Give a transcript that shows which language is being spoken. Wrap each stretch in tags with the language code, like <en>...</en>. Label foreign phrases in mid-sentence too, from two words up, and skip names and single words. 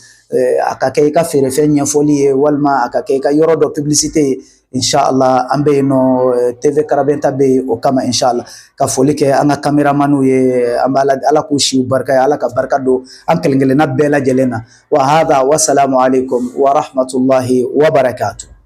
<bm>aka kɛ i ka feerefɛn ɲɛfɔli ye walima a ka kɛ i ka yɔrɔ dɔ publicité ye inshallah an bɛ yen nɔ TV Karabenta bɛ yen o kama inshallah ka foli kɛ an ka caméraman ye an b'a Ala k'u siw barika ye Ala ka barika don an kelen kelenna bɛɛ lajɛlen na</bm> <ar>وهذا والسلام عليكم ورحمة الله وبركاته.</ar>